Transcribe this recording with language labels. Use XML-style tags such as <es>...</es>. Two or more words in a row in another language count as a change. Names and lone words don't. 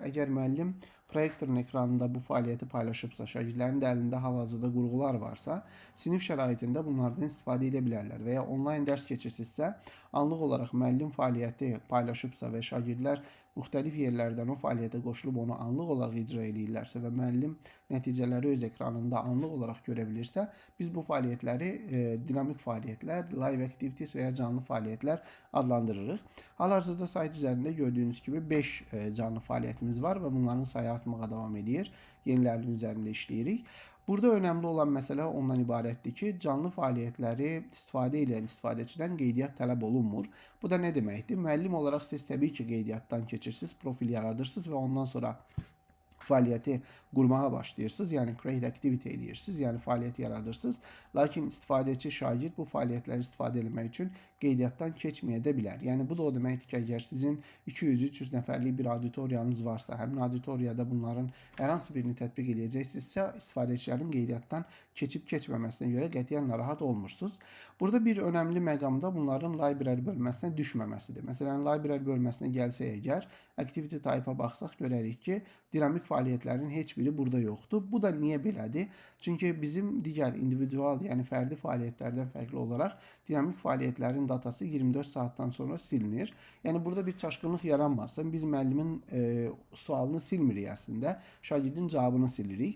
<az>Əgər müəllim proyektorun ekranında bu fəaliyyəti paylaşıbsa, şagirdlərin də əlində hal-hazırda qurğular varsa, sinif şəraitində bunlardan istifadə edə bilərlər və ya onlayn dərs keçirsinizsə, anlıq olaraq müəllim fəaliyyəti paylaşıbsa və şagirdlər müxtəlif yerlərdən o fəaliyyətə qoşulub onu anlıq olaraq icra edirlərsə və müəllim nəticələri öz ekranında anlıq olaraq görə bilirsə, biz bu fəaliyyətləri dinamik fəaliyyətlər,</az> <en>live activities</en> <az>və ya canlı fəaliyyətlər adlandırırıq. Hal-hazırda sayt üzərində gördüyünüz kimi 5 canlı fəaliyyətimiz var və bunların sayı artmağa davam edir. Yenilərinin üzərində işləyirik. Burada önəmli olan məsələ ondan ibarətdir ki, canlı fəaliyyətləri istifadə edən istifadəçidən qeydiyyat tələb olunmur. Bu da nə deməkdir? Müəllim olaraq siz təbii ki, qeydiyyatdan keçirsiniz, profil yaradırsınız və ondan sonra fəaliyyəti qurmağa başlayırsınız, yəni</az> <en>create activity</en> <az>edirsiniz, yəni fəaliyyət yaradırsınız. Lakin istifadəçi şagird bu fəaliyyətləri istifadə etmək üçün qeydiyyatdan keçməyə də bilər. Yəni bu da o deməkdir ki, əgər sizin 200-300 nəfərlik bir auditoriyanız varsa, həmin auditoriyada bunların hər hansı birini tətbiq edəcəksinizsə, istifadəçilərin qeydiyyatdan keçib keçməməsinə görə qətiyyən narahat olmursunuz. Burada bir önəmli məqam da bunların library bölməsinə düşməməsidir. Məsələn, library bölməsinə gəlsək əgər,</az> <en>activity type-a</en> <az>baxsaq görərik ki, dinamik fəaliyyətlərin heç biri burada yoxdur. Bu da niyə belədir? Çünki bizim digər individual, yəni fərdi fəaliyyətlərdən fərqli olaraq dinamik fəaliyyətlərin datası 24 saatdan sonra silinir. Yəni burada bir çaşqınlıq yaranmasın. Biz müəllimin sualını silmirik əslində, şagirdin cavabını silirik.</az>